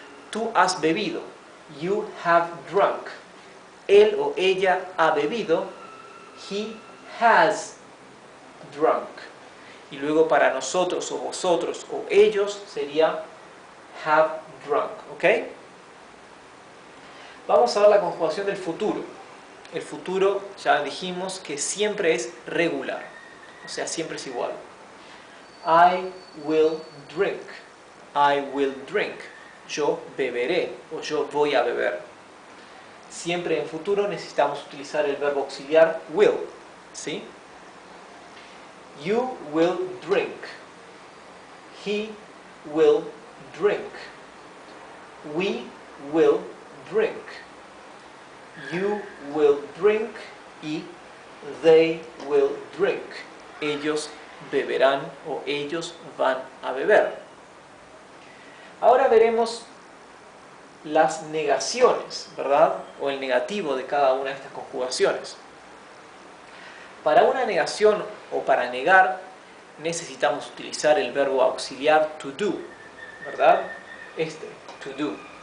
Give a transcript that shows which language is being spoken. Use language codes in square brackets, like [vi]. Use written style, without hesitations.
[es] Tú has bebido, [en] you have drunk. [es] Él o ella ha bebido, [en] he has drunk. [es] Y luego para nosotros o vosotros o ellos sería [en] have drunk, [es] ¿ok? Vamos a ver la conjugación del futuro. El futuro ya dijimos que siempre es regular, o sea, siempre es igual. [en] I will drink. I will drink. [es] Yo beberé o yo voy a beber. Siempre en futuro necesitamos utilizar el verbo auxiliar will, ¿sí? [en] You will drink. He will drink. We will drink. You will drink [es] y [en] they will drink. [es] Ellos beberán o ellos van a beber. Ahora veremos las negaciones, ¿verdad? O el negativo de cada una de estas conjugaciones. Para una negación o para negar necesitamos utilizar el verbo auxiliar to do, ¿verdad? To do.